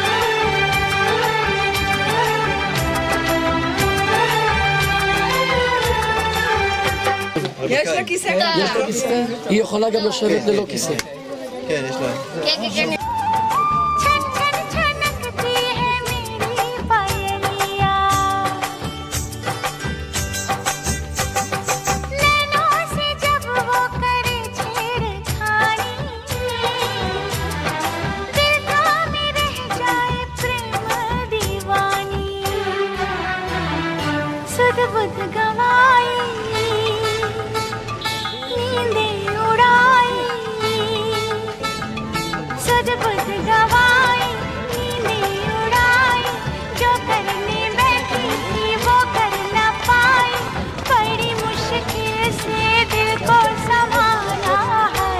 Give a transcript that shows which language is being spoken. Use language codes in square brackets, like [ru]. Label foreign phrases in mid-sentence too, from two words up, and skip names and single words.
[he] יש לה כיסא יש לה כיסא? היא יכולה גם לשבת ללא כיסא. כן, יש לה. [hi] छन छन छनकती है मेरी पायलिया, नैनों से जब वो करे छेड़खानी, दिल थामे रह जाए प्रेम दीवानी, सुध बुध गवाई नींदें उड़ाई, सुध बुध गवाई नींदें उड़ाई, जो करने बैठी थी वो कर न पाई, बड़ी मुश्किल से दिल को संभाला है।